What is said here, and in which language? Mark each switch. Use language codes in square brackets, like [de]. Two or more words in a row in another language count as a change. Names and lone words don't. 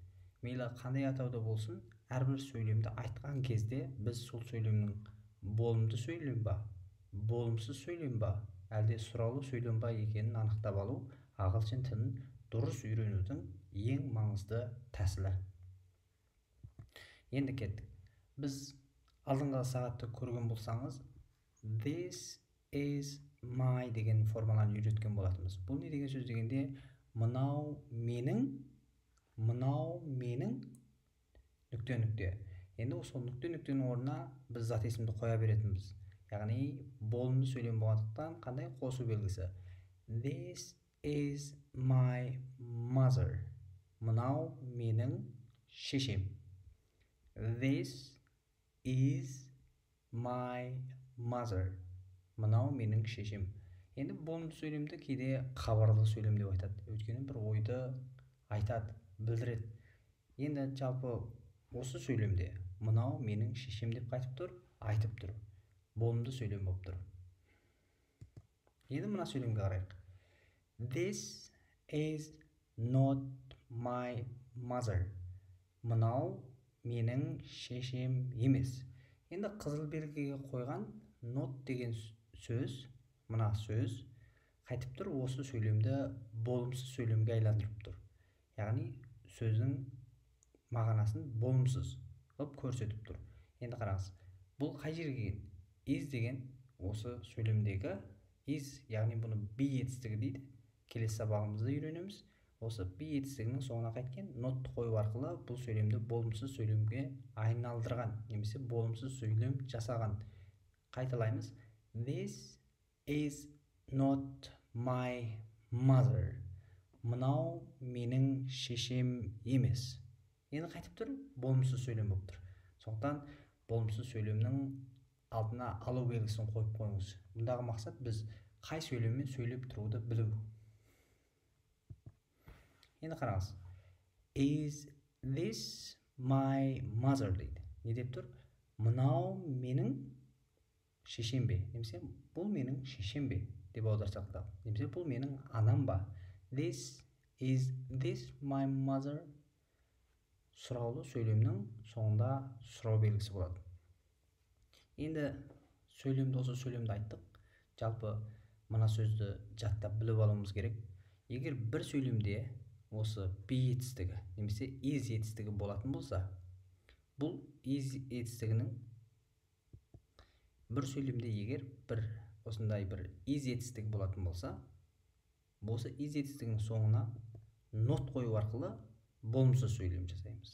[kk] Мейлі қандай атауда болсын, әрбір сөйлемді айтқан кезде біз сол сөйлемнің болымды сөйлем ба, болымсыз сөйлем ба, әлде сұраулы сөйлем ба екенін анықтап алу ағылшын тілін дұрыс үйренудің ең маңызды тәсілі. Енді кеттік. Біз алдыңғы сағатты көрген болсаңыз, [en] this is my [kk] деген формуланы үйреткен болатынбыз. Бұл не деген сөз дегенде, мынау менің нүкте. Енді сол нүктенің орнына біз зат есімді қоя беретінбіз. Яғни болымды сөйлем болғандықтан қандай қосу белгісі? [en] This is my mother. [kk] Мынау менің шешем. [en] This is my mother. [kk] Мынау менің шешем. Енді болымды сөйлемді кейде хабарлы сөйлем деп айтады. Өйткені бір ойды айтады, білдіреді. Енді жалпы осы сөйлемде мынау менің шешем деп айтып тұр. Болымды сөйлем болып тұр. Енді мына сөйлемге қарайық. [en] This is not my mother. [kk] Мынау менің шешем емес. Енді қызыл белгіге қойған not деген сөз, мына сөз қайтып тұр, осы сөйлемді болымсыз сөйлемге айландырып тұр. Яғни сөздің мағынасын болымсыз қылып көрсетіп тұр. Енді қараңыз, бұл қай жерге келген? Is деген осы сөйлемдегі is, яғни бұны be етістігі дейді. Келесі сабағымызда үйренеміз. Осы be етістігінің соңына қайткен not қою арқылы бұл сөйлемді болымсыз сөйлемге айналдырған, немесе болымсыз сөйлем жасаған. Қайталаймыз. [en] This is not my mother. [kk] Мынау менің шешем емес. Енді қайтып тұр, болымсыз сөйлем болып тұр. Сондықтан болымсыз сөйлемнің алдына алу белгісін қойып қойыңыз. Бұндағы мақсат біз қай сөйлеммен сөйлеп тұруды білу. Енді қараңыз. [en] Is this my mother [kk] дейді. Не деп тұр? Мынау менің шешем бе? Немесе бұл менің шешем бе? Деп аударсақ та. Немесе бұл менің анам ба? [en] Is this my mother? [kk] Сұраулы сөйлемнің соңында сұрау белгісі болады. Енді осы сөйлемді айттық. Жалпы мына сөзді жаттап біліп алуымыз керек. Егер бір сөйлемде осы be етістігі немесе is етістігі болатын болса, бұл is етістігінің бір сөйлемде егер осындай бір is етістігі болатын болса, осы is етістігінің соңына not қою арқылы болымсыз сөйлем жасаймыз.